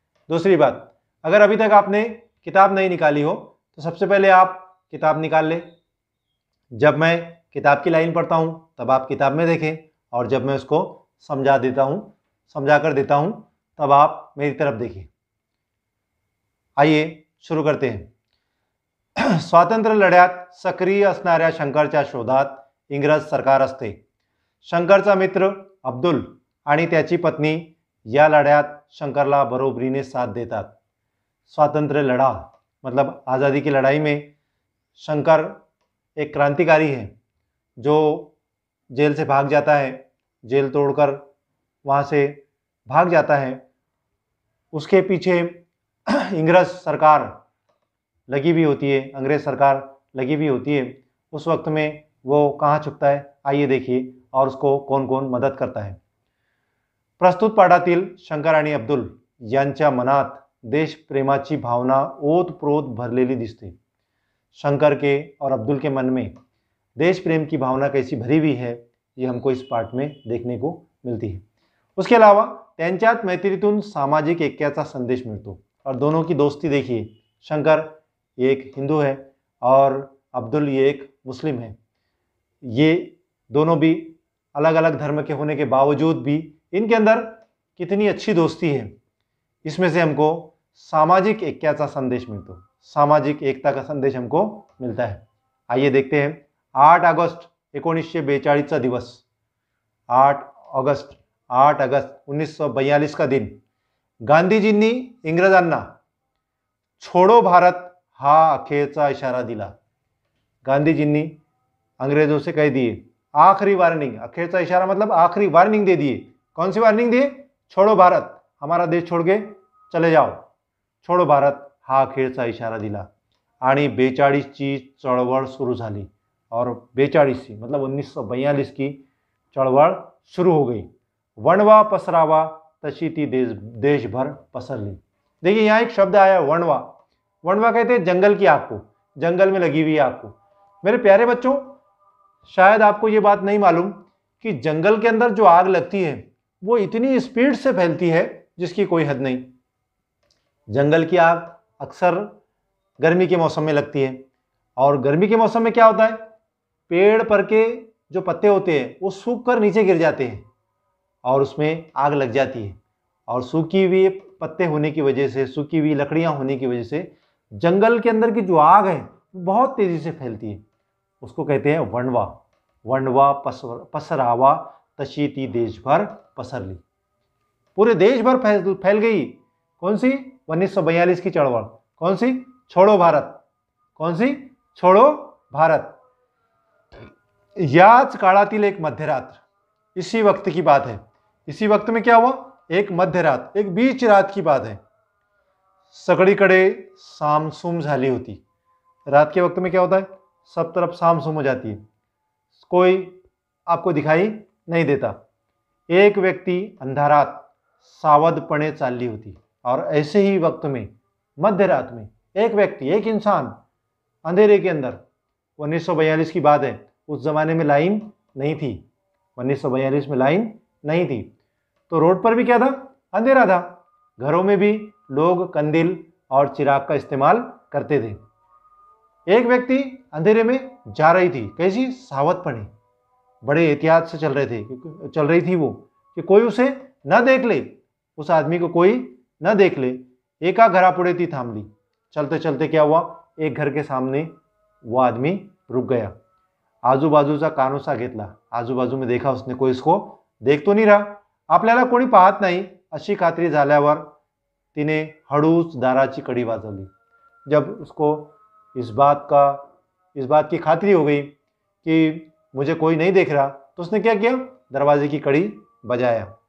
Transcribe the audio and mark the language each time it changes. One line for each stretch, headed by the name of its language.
Hindi: दूसरी बात, अगर अभी तक आपने किताब नहीं निकाली हो तो सबसे पहले आप किताब निकाल लें. जब मैं किताब की लाइन पढ़ता हूँ तब आप किताब में देखें, और जब मैं उसको समझा कर देता हूँ तब आप मेरी तरफ देखें. आइए शुरू करते हैं.
Marathi: स्वातंत्र्य लढ्यात सक्रिय असणाऱ्या शंकरच्या शोधात इंग्रज सरकार असते. शंकरचा मित्र अब्दुल आणि त्याची पत्नी या लढ्यात शंकरला बरोबरीने साथ देतात.
Hindi: स्वातंत्र्य लड़ा मतलब आज़ादी की लड़ाई में शंकर एक क्रांतिकारी है जो जेल से भाग जाता है, जेल तोड़कर वहाँ से भाग जाता है. उसके पीछे इंग्रज सरकार लगी हुई होती है, अंग्रेज सरकार लगी हुई होती है. उस वक्त में वो कहाँ छुपता है, आइए देखिए, और उसको कौन कौन मदद करता है.
Marathi: प्रस्तुत पाठातील शंकर आणि अब्दुल यांच्या मनात देशप्रेमाची भावना ओतप्रोत भरलेली दिसते.
Hindi: शंकर के और अब्दुल के मन में देश प्रेम की भावना कैसी भरी हुई है ये हमको इस पाठ में देखने को मिलती है. उसके अलावा
Marathi: त्यांच्यात मैत्रीतून सामाजिक ऐक्याचा संदेश मिळतो.
Hindi: और दोनों की दोस्ती देखिए, शंकर एक हिंदू है और अब्दुल ये एक मुस्लिम है. ये दोनों भी अलग अलग धर्म के होने के बावजूद भी इनके अंदर कितनी अच्छी दोस्ती है. इसमें से हमको
Marathi: सामाजिक ऐक्याचा संदेश
Hindi: मिलतो, सामाजिक एकता का संदेश हमको मिलता है. आइए देखते हैं.
Marathi: 8 ऑगस्ट 1942 दिवस.
Hindi: 8 अगस्त 1942 का दिन.
Marathi: गांधीजींनी इंग्रजांना छोड़ो भारत हा अखेरचा इशारा दिला.
Hindi: गांधीजींनी अंग्रेजों से कह दिए, आखिरी वार्निंग.
Marathi: अखेरचा इशारा
Hindi: मतलब आखिरी वार्निंग दे दिए. कौन सी वार्निंग दिए? छोड़ो भारत, हमारा देश छोड़ के चले जाओ.
Marathi: छोड़ो भारत हा अखेरचा इशारा दिला. आणि 42 ची चळवळ सुरू झाली.
Hindi: और 42 मतलब 1942 की चळवळ शुरू हो गई.
Marathi: वणवा पसरावा तशी ती देशभर पसरली.
Hindi: देखिए यहाँ एक शब्द आया वणवा. वणवा कहते हैं जंगल की आग को, जंगल में लगी हुई आग को. मेरे प्यारे बच्चों, शायद आपको ये बात नहीं मालूम कि जंगल के अंदर जो आग लगती है वो इतनी स्पीड से फैलती है जिसकी कोई हद नहीं. जंगल की आग अक्सर गर्मी के मौसम में लगती है, और गर्मी के मौसम में क्या होता है, पेड़ पर के जो पत्ते होते हैं वो सूख कर नीचे गिर जाते हैं और उसमें आग लग जाती है. और सूखी हुई पत्ते होने की वजह से, सूखी हुई लकड़ियां होने की वजह से जंगल के अंदर की जो आग है वो बहुत तेजी से फैलती है. उसको कहते हैं वणवा.
Marathi: वणवा पसरावा तशी ती देशभर पसरली.
Hindi: पूरे देश भर फैल गई. कौन सी? 1942 की चळवळ. कौन सी? छोड़ो भारत. कौन सी? छोड़ो भारत.
Marathi: याच काळातील एक मध्यरात्र,
Hindi: इसी वक्त की बात है. इसी वक्त में क्या हुआ? एक मध्यरात, एक बीच रात की बात है.
Marathi: सगळीकडे सामसूम झाली होती.
Hindi: रात के वक्त में क्या होता है, सब तरफ सामसूम हो जाती है, कोई आपको दिखाई नहीं देता.
Marathi: एक व्यक्ति अंधारात सावधपणे चालली होती.
Hindi: और ऐसे ही वक्त में मध्य रात में एक व्यक्ति, एक इंसान अंधेरे के अंदर, 1942 की बात है, उस जमाने में लाइन नहीं थी. 1942 में लाइन नहीं थी तो रोड पर भी क्या था, अंधेरा था. घरों में भी लोग कंदील और चिराग का इस्तेमाल करते थे. एक व्यक्ति अंधेरे में जा रही थी, कैसी? सावधपणे, बड़े एहतियात से चल रही थी वो, कि कोई उसे न देख ले, उस आदमी को कोई न देख ले.
Marathi: एका घरापुढे ती थांबली.
Hindi: चलते चलते क्या हुआ, एक घर के सामने वो आदमी रुक गया.
Marathi: आजूबाजूचा कानोसा घेतला.
Hindi: आजूबाजू में देखा उसने, कोई इसको देख तो नहीं रहा,
Marathi: आपल्याला कोणी पाहत नाही, अशी खात्री झाल्यावर तिने हळूच दाराची कडी वाजवली.
Hindi: जब उसको इस बात की खात्री हो गई कि मुझे कोई नहीं देख रहा, तो उसने क्या किया, दरवाजे की कड़ी बजाया.